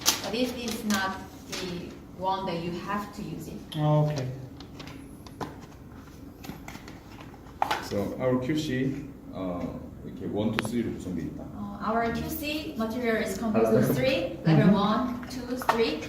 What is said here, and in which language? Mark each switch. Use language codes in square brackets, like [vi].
[en] but this is not the one that you have to use it. Okay. So our QC [ko] 이렇게 1, 2, 3로 구성되어 있다. [en] Our QC material is composed of 3, level 1, 2, 3.